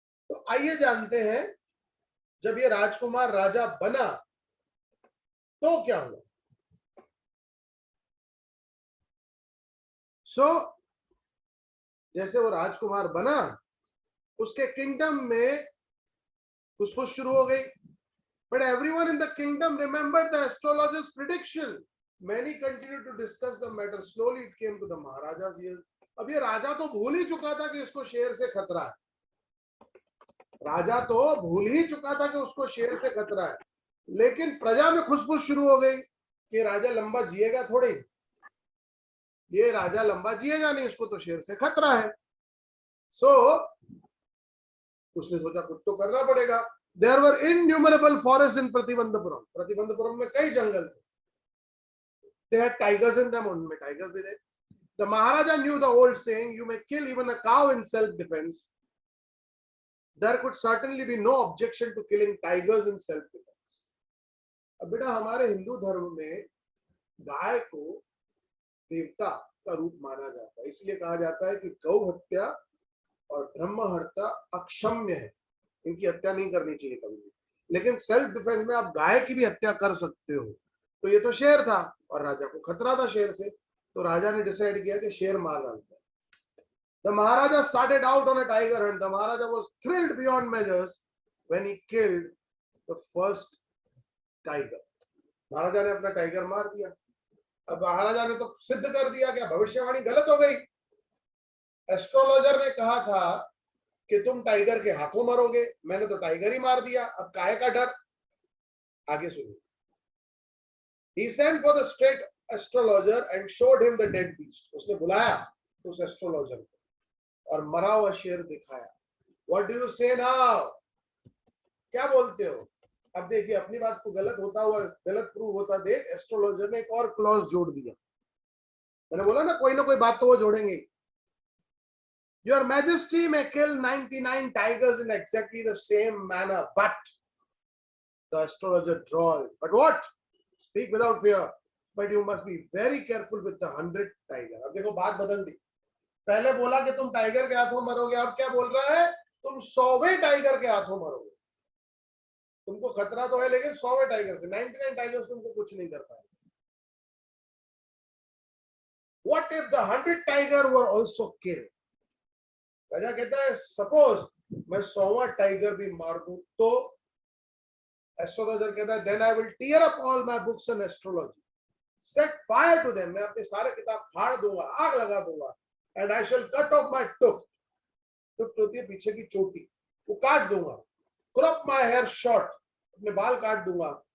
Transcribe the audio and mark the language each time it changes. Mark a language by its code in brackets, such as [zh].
[hi] तो आइए जानते हैं, जब ये राजकुमार राजा बना तो क्या हुआ। जैसे वो राजकुमार बना, उसके किंगडम में फुसफुस शुरू हो गई. [en] But everyone in the kingdom remembered the astrologer's prediction. Many continued to discuss the matter. Slowly it came to the Maharaja's ears. [hi] अब ये राजा तो भूल ही चुका था कि इसको शेर से खतरा है. राजा तो भूल ही चुका था कि उसको शेर से खतरा है, लेकिन प्रजा में खुशफुस शुरू हो गई कि राजा लंबा जिएगा थोड़ी, ये राजा लंबा जिएगा नहीं, इसको तो शेर से खतरा है. उसने सोचा कुछ तो करना पड़ेगा. [en] There were innumerable forests in Pratibandhapuram. [hi] Pratibandapuram में कई जंगल थे. [en] They had tigers in them. [hi] उनमें टाइगर्स भी थे. [en] The Maharaja knew the old saying, "You may kill even a cow in self-defense." There could certainly be no objection to killing tigers in self-defense. [hi] अब बेटा हमारे हिंदू धर्म में गाय को देवता का रूप माना जाता है, इसलिए कहा जाता है कि गौ हत्या और ब्रह्म हत्या अक्षम्य है, इनकी हत्या नहीं करनी चाहिए कभी भी. लेकिन सेल्फ डिफेंस में आप गाय की भी हत्या कर सकते हो. तो ये तो शेर था और राजा को खतरा था शेर से, तो राजा ने डिसाइड किया कि शेर मार डालते हैं. [en] The Maharaja started out on a tiger hunt. The Maharaja was thrilled beyond measures when he killed the first tiger. [hi] महाराजा ने अपना टाइगर मार दिया. अब महाराजा ने तो सिद्ध कर दिया कि भविष्यवाणी गलत हो गई. एस्ट्रोलॉजर ने कहा था कि तुम टाइगर के हाथों मरोगे, मैंने तो टाइगर ही मार दिया, अब काहे का डर. आगे सुनिए. [en] He sent for the state astrologer and showed him the dead beast. [hi] उसने बुलाया उस एस्ट्रोलॉजर को और मरा हुआ शेर दिखाया. [en] What do you say now? [hi] क्या बोलते हो? अब देखिए अपनी बात को गलत होता हुआ गलत प्रूव होता देख एस्ट्रोलॉजर ने एक और क्लॉज जोड़ दिया. मैंने बोला ना कोई बात तो वो जोड़ेंगे. [en] Your Majesty may kill 99 tigers in exactly the same manner, but the astrologer drawled. But what? Speak without fear. But you must be very careful with the 100 tiger. [hi] अब देखो बात बदल दी. पहले बोला कि तुम टाइगर के हाथों मरोगे, अब क्या बोल रहा है? तुम 100वें टाइगर के हाथों मरोगे. तुमको खतरा तो है लेकिन 100वें टाइगर से. 99 टाइगर्स तुमको कुछ नहीं कर पाएंगे. [en] What if the 100 tiger were also killed? [hi] राजा कहता है सपोज मैं 100वां टाइगर भी मार दूं तो. एस्ट्रोलॉजर कहता है [en] then I will tear up all my books on astrology, set fire to them. [hi] मैं अपने सारे किताब फाड़ दूंगा, आग लगा दूंगा. [en] And I shall cut off my tuft. [hi] तुफ्त होती है पीछे की चोटी, वो काट दूंगा. [en] Crop my hair short, [hi] अपने बाल काट दूंगा.